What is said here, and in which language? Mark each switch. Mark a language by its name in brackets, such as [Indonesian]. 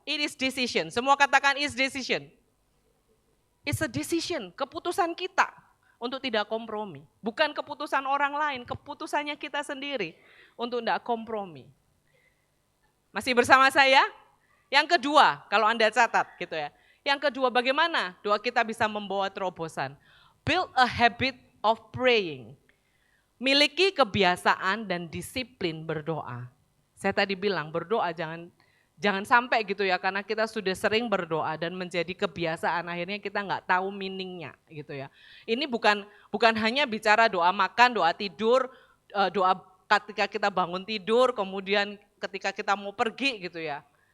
[English] It is decision. [Indonesian] Semua katakan [English] is decision. It's a decision, [Indonesian] keputusan kita untuk tidak kompromi. Bukan keputusan orang lain, keputusannya kita sendiri untuk tidak kompromi. Masih bersama saya? Yang kedua, kalau Anda catat gitu ya. Yang kedua, bagaimana doa kita bisa membawa terobosan? [English] Build a habit of praying. [Indonesian] Miliki kebiasaan dan disiplin berdoa. Saya tadi bilang berdoa jangan sampai gitu ya, karena kita sudah sering berdoa dan menjadi kebiasaan, akhirnya kita nggak tahu meaningnya gitu ya. Ini bukan hanya bicara doa makan, doa tidur, doa ketika kita bangun tidur, kemudian ketika kita mau pergi gitu ya.